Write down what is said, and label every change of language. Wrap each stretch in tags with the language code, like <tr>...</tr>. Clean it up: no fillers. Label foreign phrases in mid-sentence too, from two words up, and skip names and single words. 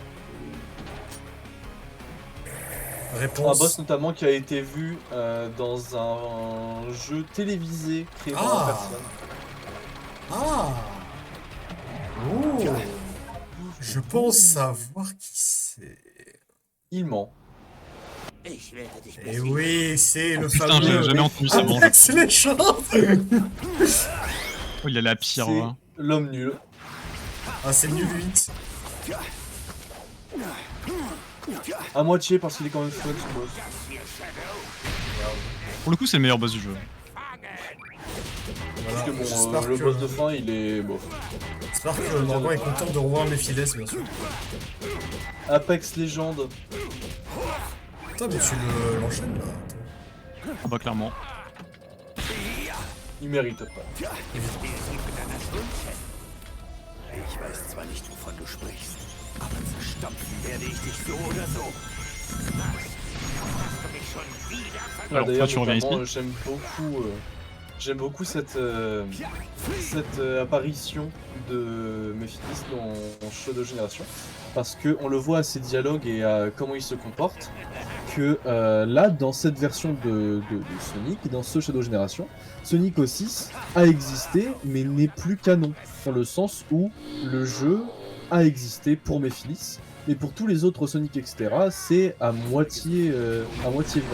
<fr>Un Réponse. boss notamment qui a été vu dans un jeu télévisé créé par Ah. la personne. Ah. Oh. Je pense savoir qui c'est. Il ment.</fr> <de>Ich werde dich</de> <fr>Et oui, c'est le Putain, fameux. j'ai jamais entendu ça avant. Apex Legends. Oh, il a la pire. C'est Ouais. l'homme nul. Ah, c'est nul 8. À moitié parce qu'il est quand même fun ce boss. Pour le coup, c'est le meilleur boss du jeu. Voilà. Parce que bon, J'espère le que- boss de fin il est bof. J'espère que Morgan est content de revoir Mephiles, bien sûr. Apex Legends. Putain, mais tu l'enchaînes là. Attends. Ah bah clairement. Il mérite pas.</fr> <de>Ich weiß zwar nicht, wovon du sprichst, aber zerstampfen werde ich dich so oder so.</de> <fr>Alors, D'ailleurs, toi, tu reviens notamment, ici. j'aime beaucoup cette apparition de Mephitis dans Shadow Génération, parce que on le voit à ses dialogues et à comment il se comporte, que là, dans cette version de Sonic, dans ce Shadow Génération, Sonic 06 a existé, mais n'est plus canon, dans le sens où le jeu a existé pour Mephitis, mais pour tous les autres Sonic, etc., c'est à moitié vrai.</fr>